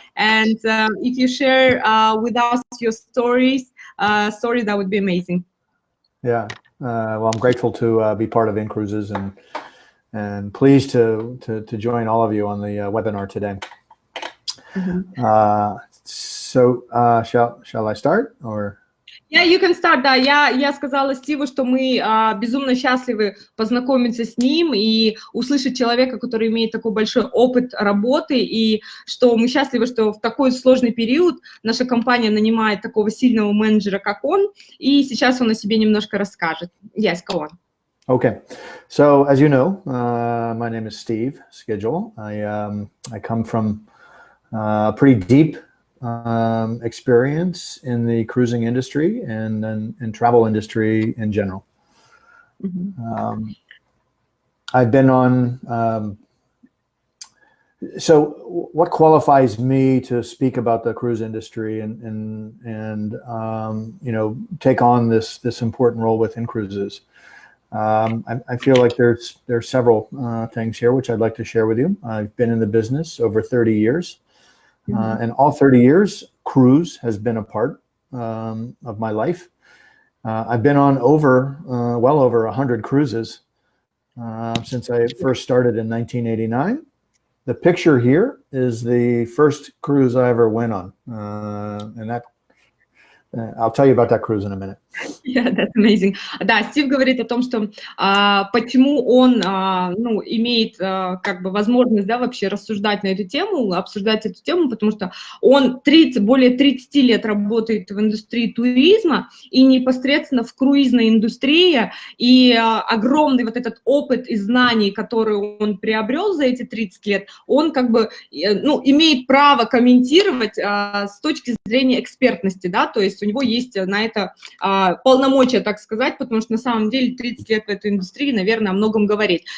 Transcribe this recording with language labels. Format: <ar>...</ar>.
<en>And if you share with us your stories, that would be amazing. Yeah, well, I'm grateful to be part of INCRUISES and pleased to join all of you on the webinar today. Mm-hmm. Shall I start or? Yeah, you can start, да.</en> <ru>Я сказала Стиву, что мы безумно счастливы познакомиться с ним и услышать человека, который имеет такой большой опыт работы, и что мы счастливы, что в такой сложный период наша компания нанимает такого сильного менеджера, как он, и сейчас он о себе немножко расскажет.</ru> <en>Yes, go on. Okay, so as you know, my name is Steve Skidgel. I come from pretty deep experience in the cruising industry and travel industry in general. Mm-hmm. I've been on, so what qualifies me to speak about the cruise industry and you know, take on this important role within cruises? I feel like there's several things here which I'd like to share with you. I've been in the business over 30 years. And all 30 years, cruise has been a part of my life. I've been on well over 100 cruises since I first started in 1989. The picture here is the first cruise I ever went on. And that, I'll tell you about that cruise in a minute. Yeah, that's amazing.</en> <ru>Да, Стив говорит о том, что почему он имеет как бы возможность, да, вообще рассуждать на эту тему, обсуждать эту тему, потому что он более 30 лет работает в индустрии туризма и непосредственно в круизной индустрии, и огромный вот этот опыт и знаний, которые он приобрел за эти 30 лет, он как бы, имеет право комментировать с точки зрения экспертности, да, то есть у него есть на это полномочия, так сказать, потому что на самом деле 30 лет в этой индустрии, наверное, о многом говорить.</ru>